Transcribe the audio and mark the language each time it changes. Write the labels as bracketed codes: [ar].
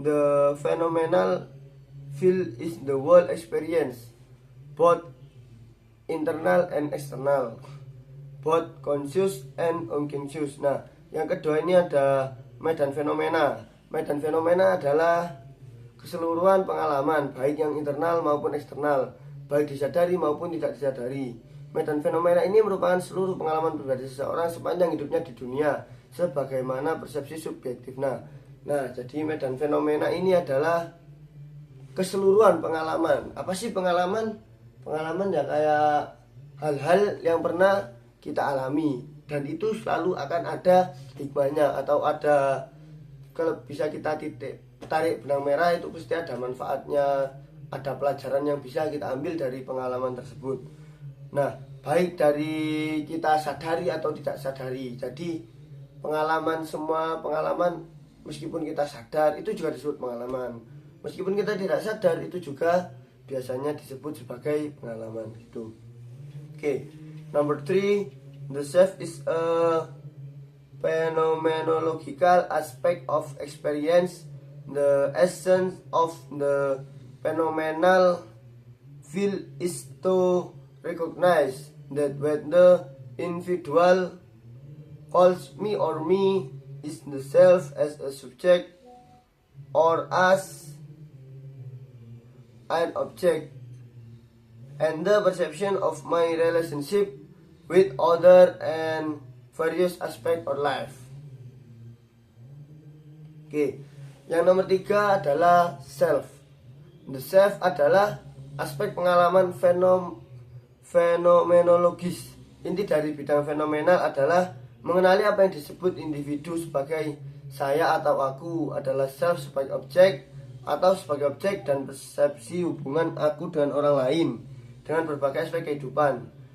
[en] The phenomenal field is the world experience, both internal and external, both conscious and unconscious. [id] Nah, yang kedua ini ada medan fenomena. Medan fenomena adalah keseluruhan pengalaman, baik yang internal maupun eksternal, baik disadari maupun tidak disadari. Medan fenomena ini merupakan seluruh pengalaman pribadi seseorang sepanjang hidupnya di dunia, sebagaimana persepsi subjektif. Nah, jadi medan fenomena ini adalah keseluruhan pengalaman. Apa sih pengalaman? Pengalaman ya kayak hal-hal yang pernah kita alami, dan itu selalu akan ada hikmahnya atau ada, kalau bisa kita tarik benang merah, itu pasti ada manfaatnya, ada pelajaran yang bisa kita ambil dari pengalaman tersebut. Nah, baik dari kita sadari atau tidak sadari. Jadi pengalaman, semua pengalaman, meskipun kita sadar itu juga disebut pengalaman, meskipun kita tidak sadar itu juga biasanya disebut sebagai pengalaman gitu. [en] Oke, number 3, the self is a phenomenological aspect of experience. The essence of the phenomenal field is to recognize that when the individual calls me or me is the self as a subject or as an object, and the perception of my relationship with other and various aspect of life. [id] Oke, yang nomor 3 adalah self. The self adalah aspek pengalaman fenomenologis. Inti dari bidang fenomenal adalah mengenali apa yang disebut individu sebagai saya atau aku, adalah self sebagai objek atau sebagai objek, dan persepsi hubungan aku dengan orang lain dengan berbagai aspek kehidupan.